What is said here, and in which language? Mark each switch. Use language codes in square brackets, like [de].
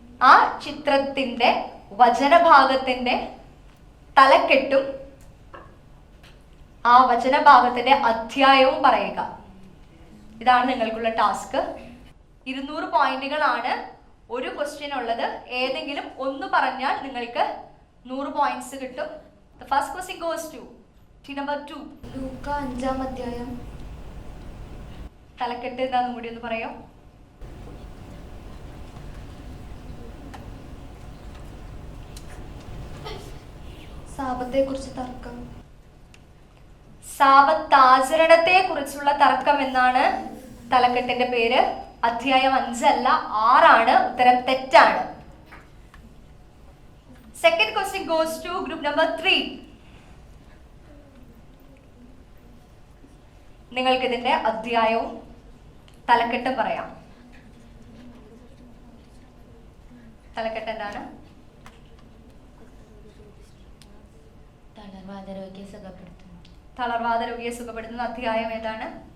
[ml] ആ ചിത്രത്തിന്റെ വചനഭാഗത്തിന്റെ തലക്കെട്ടും ആ വചനഭാഗത്തിന്റെ അധ്യായവും പറയുക. ഇതാണ് നിങ്ങൾക്കുള്ള ടാസ്ക്. 200 പോയിന്റുകളാണ് ഒരു ക്വസ്റ്റ്യൻ ഉള്ളത്. ഏതെങ്കിലും ഒന്ന് പറഞ്ഞാൽ നിങ്ങൾക്ക് 100 points കിട്ടും. [en] The first question goes to team number 2. [ml] ലൂക്ക 5-ാം അധ്യായം. തലക്കെട്ട് എന്താണെന്നും കൂടി ഒന്ന് പറയാം. സാപത്തെക്കുറിച്ച് തർക്കം. സാപത്താചരണത്തെ കുറിച്ചുള്ള തർക്കം എന്നാണ് തലക്കെട്ടിന്റെ പേര്. അധ്യായം 5 അല്ല 6 ആണ്. ഉത്തരം തെറ്റാണ്. [en] Second question goes to group number 3. [ml] നിങ്ങൾക്ക് ഇതിന്റെ അധ്യായവും തലക്കെട്ടും പറയാം. തലക്കെട്ട് എന്താണ്? തളർവാദ രോഗിയെ സുഖപ്പെടുത്തുന്ന അധ്യായം ഏതാണ്?